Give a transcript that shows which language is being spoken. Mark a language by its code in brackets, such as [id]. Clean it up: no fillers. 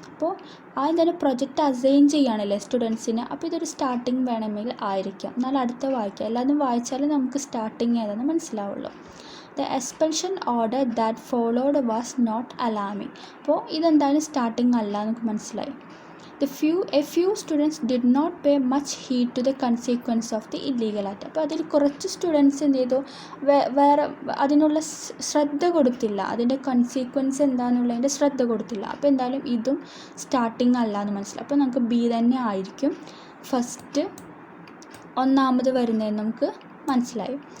[ml] അപ്പോൾ ആദ്യം തന്നെ പ്രൊജക്റ്റ് അസൈൻ ചെയ്യുകയാണല്ലേ സ്റ്റുഡൻസിന്. അപ്പോൾ ഇതൊരു സ്റ്റാർട്ടിങ് വേണമെങ്കിൽ ആയിരിക്കാം. എന്നാൽ അടുത്ത വായിക്കാം. എല്ലാതും വായിച്ചാലും നമുക്ക് സ്റ്റാർട്ടിങ് ഏതാണെന്ന് മനസ്സിലാവുള്ളൂ. [en] The expansion order that followed was not alarming. [ml] അപ്പോൾ ഇതെന്തായാലും സ്റ്റാർട്ടിങ് അല്ല നമുക്ക് മനസ്സിലായി. [en] A few students did not pay much heed to the consequence of the illegal act. [ml] അപ്പോൾ അതിൽ കുറച്ച് സ്റ്റുഡൻസ് എന്ത് ചെയ്തു, വേറെ അതിനുള്ള ശ്രദ്ധ കൊടുത്തില്ല, അതിൻ്റെ കൺസീക്വൻസ് എന്താണെന്നുള്ളതിൻ്റെ ശ്രദ്ധ കൊടുത്തില്ല. അപ്പോൾ എന്തായാലും ഇതും സ്റ്റാർട്ടിങ് അല്ല എന്ന് മനസ്സിലായി. അപ്പോൾ നമുക്ക് ബി തന്നെ ആയിരിക്കും ഫസ്റ്റ് ഒന്നാമത് വരുന്നതെന്ന് നമുക്ക് മനസ്സിലായി.